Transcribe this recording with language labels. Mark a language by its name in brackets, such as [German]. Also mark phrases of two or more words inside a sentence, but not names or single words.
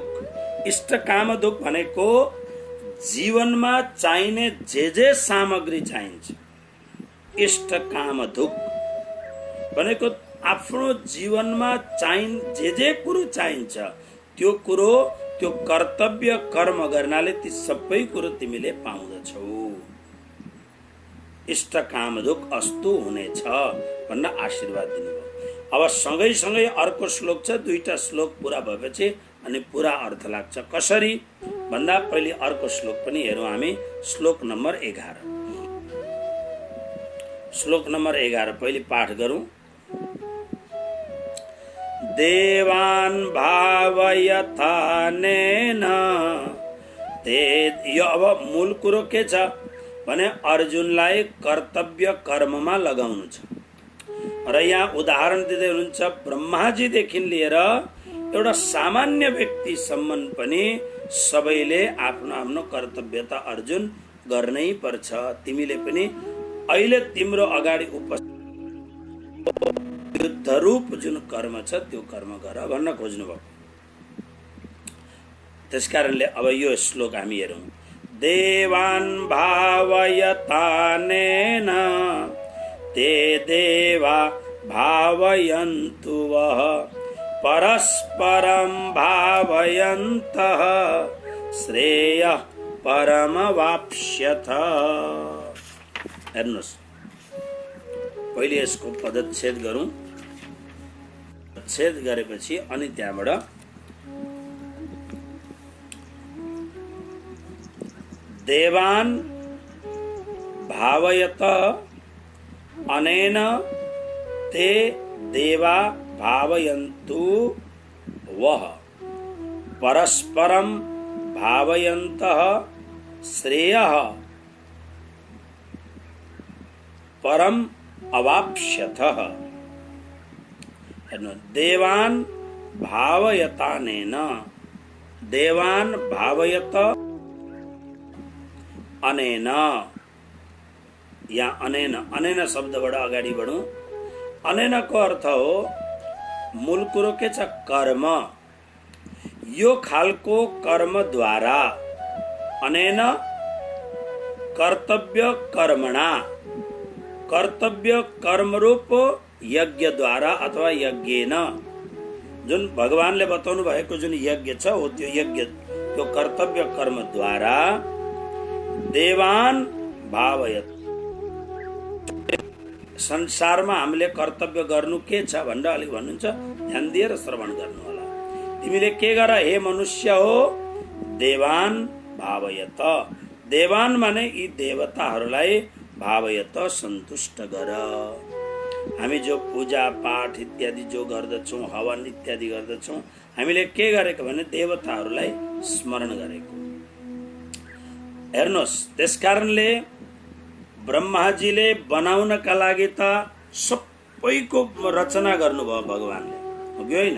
[Nepali] इष्ट कामधुक भनेको जीवनमा चाहिने जे सामग्री चाहिन्छ। इष्ट कामधुक भनेको आफ्नो जीवनमा जे कुरो चाहिन्छ त्यो कुरो, त्यो कर्तव्य कर्म गर्नाले ती सबै कुरो तिमीले पाउँदछौ। इष्ट कामधुक अस्तु हुनेछ भनेर आशीर्वाद दिनुभयो। अब सँगै अर्को श्लोक छ, दुईटा श्लोक पूरा भएपछि अनि पूरा अर्थ लाग्छ। कसरी भन्दा पहिले अर्को श्लोक पनि हेरौँ हामी। श्लोक नम्बर 11, श्लोक नम्बर 11 पहिले पाठ गरौँ। [Sanskrit] देवान् भावयथानेन ते, [Nepali] यो अब मूल कुरो के छ भने अर्जुनलाई कर्तव्य कर्ममा लगाउनु छ। र यहाँ उदाहरण दिँदै हुनुहुन्छ ब्रह्माजीदेखि लिएर एउटा सामान्य व्यक्तिसम्म पनि सबैले आफ्नो आफ्नो कर्तव्य त अर्जुन गर्नै पर्छ। तिमीले पनि अहिले तिम्रो अगाडि युद्ध रूप जुन कर्म छ त्यो कर्म गर भन्न खोज्नुभयो। त्यसकारणले अब यो श्लोक हामी हेरौँ। [Sanskrit] देवान् भावयतानेन ते देवा भावयन्तु वः परस्परं भावयन्तः श्रेयः परमवाप्स्यथ। [Nepali] हेर्नुहोस्, पहिले यसको पदच्छेद गरौँ। छेद गरेपछि अनि त्यहाँबाट [Sanskrit] देवान् भावयत अनेन ते देवा भावयन्तु वः परस्परं भावयन्तः श्रेयः परम अवाप्स्यथः। देवान् भावयतानेन, देवान् भावयत अनेन, या अनेन, अनेन [Nepali] शब्दबाट अगाडि बढौँ। अनेनको अर्थ हो मूल कुरो के छ? कर्म। यो खालको कर्मद्वारा, [Sanskrit] अनेन कर्तव्य कर्मणा, [Nepali] कर्तव्य कर्मरूप यज्ञद्वारा अथवा यज्ञेन, जुन भगवानले बताउनु भएको जुन यज्ञ छ हो त्यो यज्ञ, त्यो कर्तव्य कर्मद्वारा [Sanskrit] देवान् भावयत। [Nepali] संसारमा हामीले कर्तव्य गर्नु के छ भनेर अलिक भन्नुहुन्छ, ध्यान दिएर श्रवण गर्नु होला। तिमीले के गर हे मनुष्य हो? [Sanskrit] देवान् भावयत। [Nepali] देवान् माने यी देवताहरूलाई भावयत, सन्तुष्ट गर। हामी जो पूजा पाठ इत्यादि जो गर्दछौँ, हवन इत्यादि गर्दछौँ, हामीले के गरेको भने देवताहरूलाई स्मरण गरेको। हेर्नुहोस्, त्यसकारणले ब्रह्माजीले बनाउनका लागि त सबैको रचना गर्नुभयो भगवानले, हो कि होइन?